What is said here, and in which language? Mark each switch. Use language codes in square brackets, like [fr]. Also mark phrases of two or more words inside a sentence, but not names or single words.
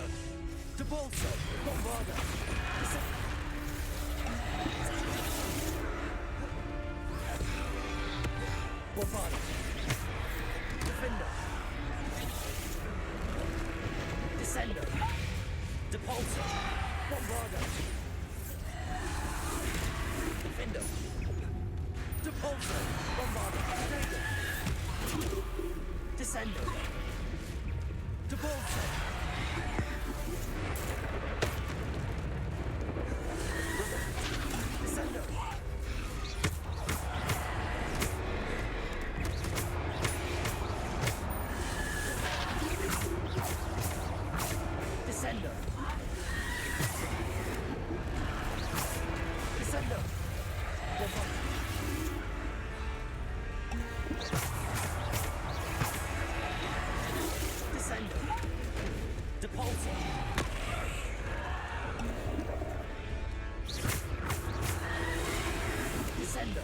[la] Depulso! Bombarda! Bombarda! Defender! Descendo! Depulso! Bombarda! Defender! Depulso! Bombarda! Descendo! Depulso! Descendo! Descendo! Descendo! Bombarda! Descendo! Depulso! Descendo!